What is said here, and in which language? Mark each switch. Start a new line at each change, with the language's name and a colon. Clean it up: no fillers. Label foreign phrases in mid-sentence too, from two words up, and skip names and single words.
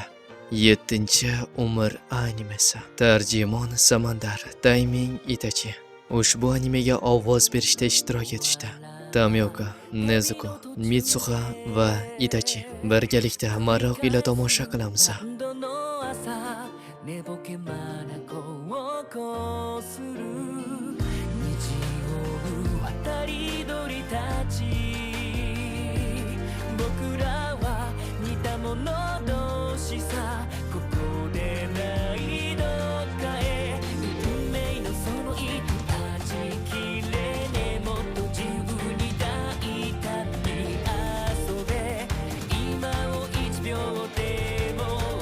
Uzbek: 7-umr animesi. Tarjimon Samandar, Taiming Itachi. Ushbu animega ovoz berishda ishtirok etishdi. Tamyoka, Nezuko, Mitsuha va Itachi. Birgalikda maroq ila tomosha qilamiz.
Japanese: 寝ぼけ眼をこする虹を渡り鳥たち僕らは似た者同士さここでないどっかへ運命のその糸断ち切れねもっと自由に大胆に遊べ今を1秒でも